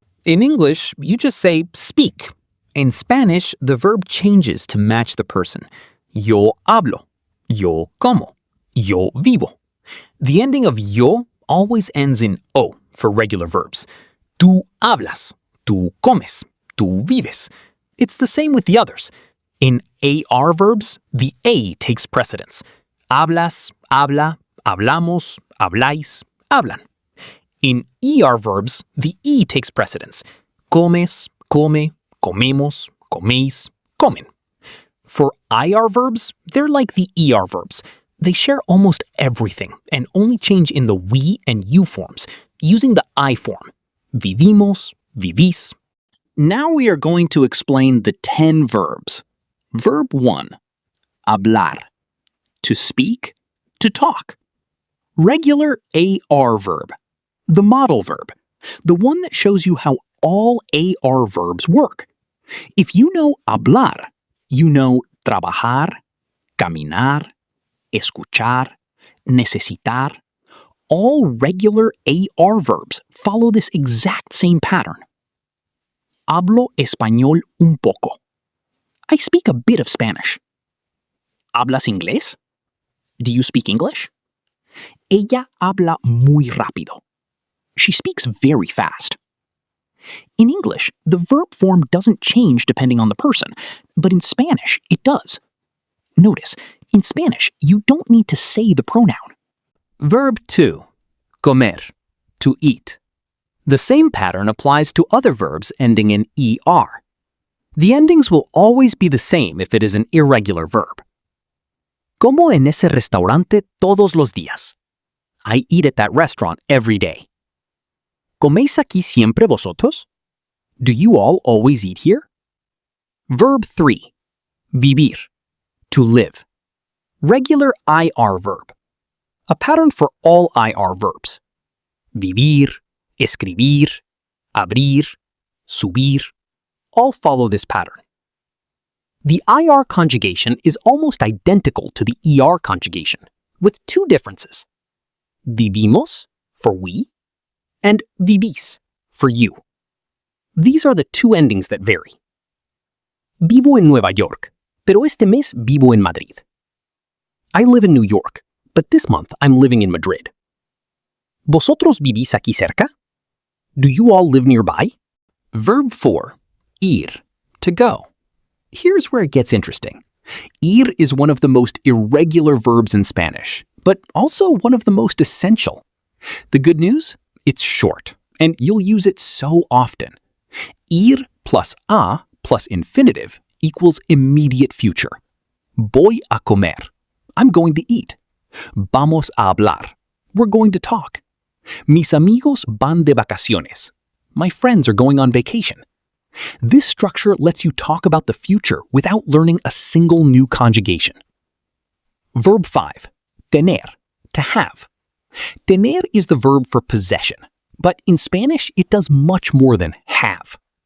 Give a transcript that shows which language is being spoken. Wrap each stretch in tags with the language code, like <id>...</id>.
<en>In English, you just say speak. In Spanish, the verb changes to match the person.</en> <es>Yo hablo. Yo como. Yo vivo.</es> <en>The ending of yo always ends in o for regular verbs.</en> <es>Tú hablas. Tú comes. Tú vives.</es> <en>It's the same with the others. In AR verbs, the A takes precedence.</en> <es>Hablas, habla, hablamos, habláis, hablan.</es> <en>In ER verbs, the E takes precedence.</en> <es>Comes, come, comemos, coméis, comen.</es> <en>For IR verbs, they're like the ER verbs. They share almost everything and only change in the we and you forms, using the I form.</en> <es>Vivimos, vivís.</es> <en>Now we are going to explain the 10 verbs. Verb 1, hablar, to speak, to talk. Regular AR verb, the model verb, the one that shows you how all AR verbs work. If you know hablar, you know trabajar, caminar, escuchar, necesitar. All regular AR verbs follow this exact same pattern.</en> <es>Hablo español un poco.</es> <en>I speak a bit of Spanish.</en> <es>¿Hablas inglés?</es> <en>Do you speak English?</en> <es>Ella habla muy rápido.</es> <en>She speaks very fast. In English, the verb form doesn't change depending on the person, but in Spanish, it does. Notice, in Spanish, you don't need to say the pronoun. Verb 2, comer, to eat. The same pattern applies to other verbs ending in ER. The endings will always be the same if it is an irregular verb.</en> <es>Como en ese restaurante todos los días.</es> <en>I eat at that restaurant every day.</en> <es>¿Coméis aquí siempre vosotros?</es> <en>Do you all always eat here? Verb 3, vivir, to live. Regular IR verb. A pattern for all IR verbs. Vivir, escribir, abrir, subir, all follow this pattern. The IR conjugation is almost identical to the ER conjugation, with 2 differences. Vivimos, for we, and vivís, for you. These are the 2 endings that vary.</en> <es>Vivo en Nueva York, pero este mes vivo en Madrid.</es> <en>I live in New York, but this month I'm living in Madrid.</en> <es>¿Vosotros vivís aquí cerca?</es> <en>Do you all live nearby? Verb 4, ir, to go. Here's where it gets interesting. Ir is one of the most irregular verbs in Spanish, but also one of the most essential. The good news? It's short, and you'll use it so often. Ir plus a plus infinitive equals immediate future.</en> <es>Voy a comer.</es> <en>I'm going to eat.</en> <es>Vamos a hablar.</es> <en>We're going to talk.</en> <es>Mis amigos van de vacaciones.</es> <en>My friends are going on vacation. This structure lets you talk about the future without learning a single new conjugation. Verb 5. Tener. To have. Tener is the verb for possession, but in Spanish it does much more than have.</en>